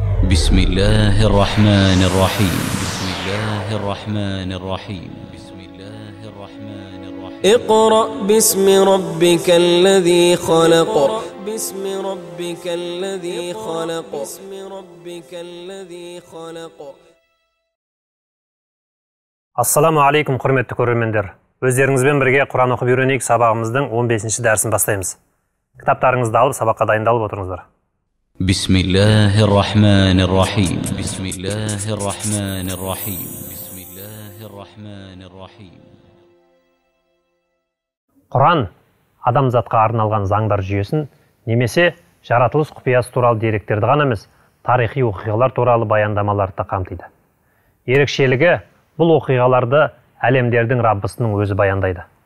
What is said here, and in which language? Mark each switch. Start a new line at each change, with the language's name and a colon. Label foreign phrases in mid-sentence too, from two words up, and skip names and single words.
Arabic: بسم الله الرحمن الرحيم بسم الله الرحمن الرحيم بسم الله الرحمن الرحيم اقرأ باسم ربك الذي خلق باسم ربك الذي خلق باسم ربك الذي خلق. السلام عليكم,
Kazakh: құрметті көрермендер. Өздеріңізбен бірге Құран оқып үйренейік сабағымыздың 15-ші дәрісін бастаймыз. Кітаптарыңызды алып, сабаққа дайындалып отырыңыздар.
Arabic: بسم الله الرحمن الرحيم بسم الله الرحمن الرحيم بسم الله الرحمن الرحيم.
Kazakh: Құран адамзатқа арналған заңдар жүйесін немесе жаратылыс құпиясы туралы деректерді ғана емес, тарихи оқиғалар туралы баяндамаларды да қамтиды. Ерекшелігі, бұл оқиғаларды әлемдердің Раббысының өзі баяндайды.